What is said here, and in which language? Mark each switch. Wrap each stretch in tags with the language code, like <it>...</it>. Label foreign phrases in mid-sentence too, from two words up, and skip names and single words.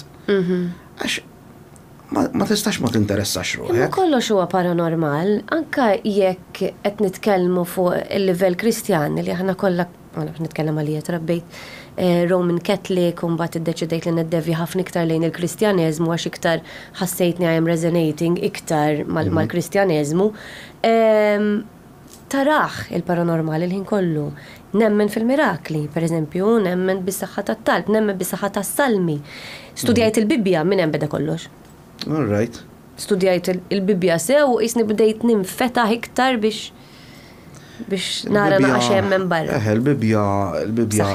<mt>Għax ma tistax ma tinteressax ruħek. Ma kollox huwa paranormal, anka jekk qed nitkellmu fuq il-livell Kristjan li aħna kollha nitkellem għalija trabbejt</mt> <en>Roman Catholic</en> <mt>u mbagħad iddeċidejt li neddevja ħafna iktar lejn il-Kristjaneżmu għax iktar ħassejtni</mt> <en>I am resonating</en> <mt>iktar mal-Kristjaneżmu. Taraħ il-paranormal il-ħin kollu. Nemmen fil-mirakli, per eżempju, nemmen bis-saħħa tat-talb, nemmen bis-saħħa tas-salmi. Studjajt il-Bibbja minn hemm beda kollox.</mt> <en>All right.</en> <mt>Studjajt il-Bibbja sew u isni bdejt nimfetaħ iktar biex nara naqax hemm barra.</mt>